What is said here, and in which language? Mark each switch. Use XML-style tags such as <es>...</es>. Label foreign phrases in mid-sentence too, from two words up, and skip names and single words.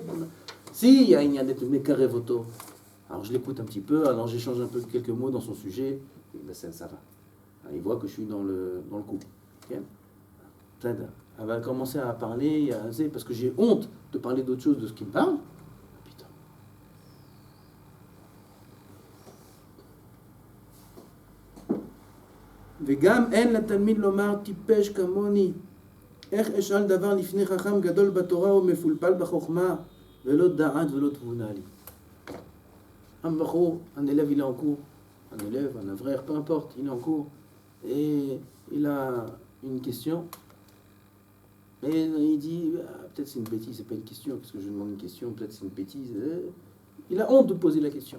<fr>Si, il y a des carrés voto. Alors je l'écoute un petit peu, alors j'échange un peu quelques mots dans son sujet, et ben ça va. Alors, il voit que je suis dans le coup. Okay. Elle va commencer à parler, parce que j'ai honte de parler d'autre chose de ce qu'il me parle. Putain.</fr> <he>וגם אין לתלמיד לומר טיפש כמוני, איך אשאל דבר לפני חכם גדול בתורה ומפולפל בחוכמה, ולא דעת ולא תבונה לי.</he> <fr>Un élève, il est en cours, un frère, peu importe, il est en cours, et il a une question, et il dit, peut-être c'est une bêtise, c'est pas une question, parce que je demande une question, peut-être c'est une bêtise. Il a honte de poser la question.</fr>